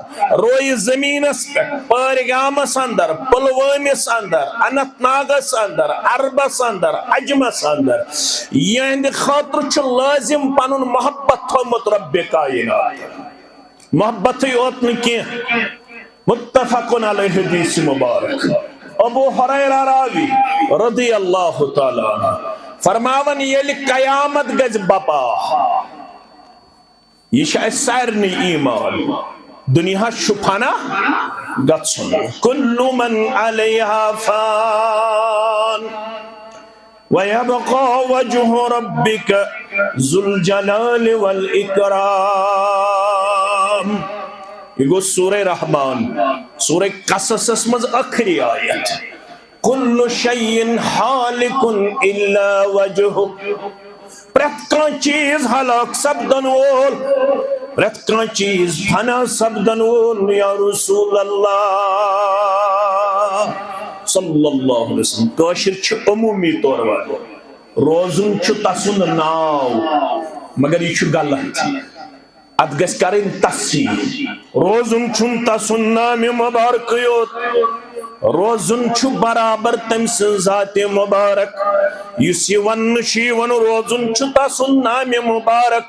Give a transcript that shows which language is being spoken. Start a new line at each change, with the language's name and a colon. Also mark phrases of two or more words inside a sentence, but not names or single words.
Kashmiri: روی زمینس پہ پہلگامس اندر، پلوٲمِس اندر، اننت ناگس اندر، عربس اندر، عجمس اندر یہند خاطر چھ لازم پنن محبت تھومت رب کائنات. محبتٕے یوت نہٕ کینٛہہ، متفقن علیہ حدیث مبارک. ابو ہریرہ راوی
Arabic: رضی اللہ تعالی عنہ
Kashmiri: فرماون یل قیامت گز بپا. یہ چھ سارنی ایمان دنیا چھ فنا گژھن.
Arabic: کل من علیہا فان ویبقى وجہ ربک ذو الجلال والاکرام.
Kashmiri: یہ گو سورہ رحمان سورہ قصص مز اخری آیت.
Arabic: کل شیء حالک الا وجہ.
Kashmiri: پرت کان چیز ہلاک سپدن وول، پرت کان چیز فنا سپدن وول یا رسول اللہ
Arabic: صلی اللہ علیہ وسلم.
Kashmiri: کاشر چھ عمومی طور پر روزن چھ تسن ناو، مگر یہ چھ غلط. ات گس کرن تصحیح. روزن چھن تسن نام مبارک یوت، روزن چھ برابر تم سن ذات مبارک. اس یہ ون ون روزن چھ تسن نام مبارک.